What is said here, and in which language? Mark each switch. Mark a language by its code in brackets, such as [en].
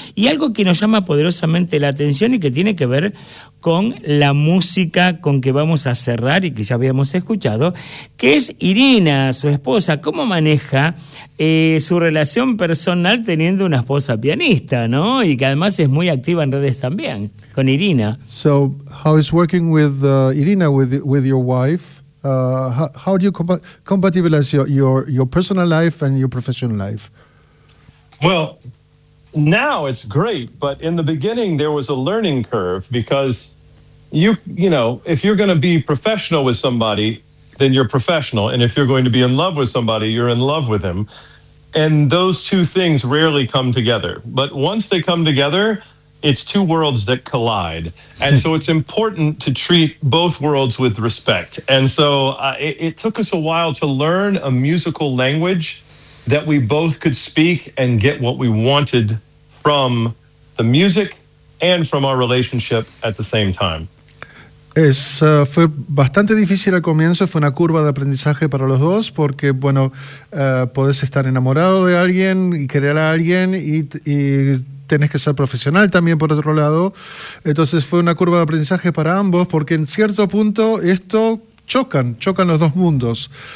[es] Y algo que nos llama poderosamente la atención y que tiene que ver con la música con que vamos a cerrar y que ya habíamos escuchado, que es Irina, su esposa. ¿Cómo maneja su relación personal teniendo una esposa pianista, no? Y que además es muy activa en redes también, con Irina. [en] So, how is working with Irina, with your wife? How do you compatibilize your personal life and your professional life? Well, now it's great, but in the beginning there was a learning curve, because you know, if you're going to be professional with somebody, then you're professional, and if you're going to be in love with somebody, you're in love with him, and those two things rarely come together. But once they come together, it's two worlds that collide. And so it's important to treat both worlds with respect. And so it took us a while to learn a musical language that we both could speak and get what we wanted from the music and from our relationship at the same time. [es] Fue bastante difícil al comienzo, fue una curva de aprendizaje para los dos, porque bueno, podés estar enamorado de alguien y querer a alguien y tenés que ser profesional también, por otro lado. Entonces fue una curva de aprendizaje para ambos, porque en cierto punto esto chocan los dos mundos.